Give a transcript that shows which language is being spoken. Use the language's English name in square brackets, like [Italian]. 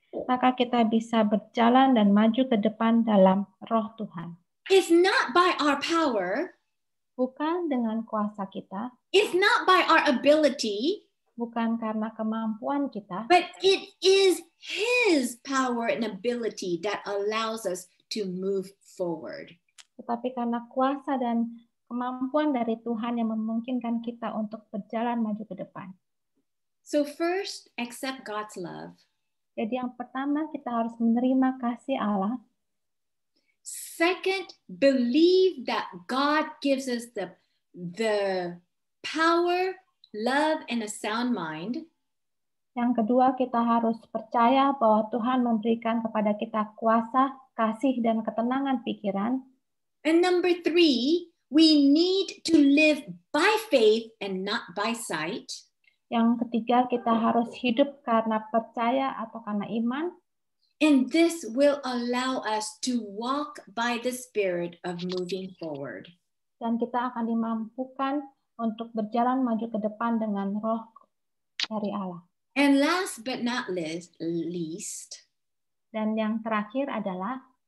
[Indonesian] Maka kita bisa berjalan dan maju ke depan dalam roh Tuhan. [English] It's not by our power, [Indonesian] Bukan dengan kuasa kita, [English] it's not by our ability, [Indonesian] bukan karena kemampuan kita, [English] but it is His power and ability that allows us to move forward. [Indonesian] tetapi karena kuasa dan kemampuan dari Tuhan yang memungkinkan kita untuk berjalan maju ke depan. [English] So first, accept God's love. [Indonesian] Jadi yang pertama kita harus menerima kasih Allah. [English] Second, believe that God gives us the power, love, and a sound mind. [Indonesian] Yang kedua, kita harus percaya bahwa Tuhan memberikan kepada kita kuasa, kasih, dan ketenangan pikiran. [English] And number three, we need to live by faith and not by sight. [Indonesian] Yang ketiga, kita harus hidup karena percaya atau karena iman. [English] And this will allow us to walk by the Spirit of moving forward. [Indonesian] Dan kita akan dimampukan untuk berjalan maju ke depan dengan roh dari Allah. [English] And last but not least, [Indonesian] dan yang terakhir adalah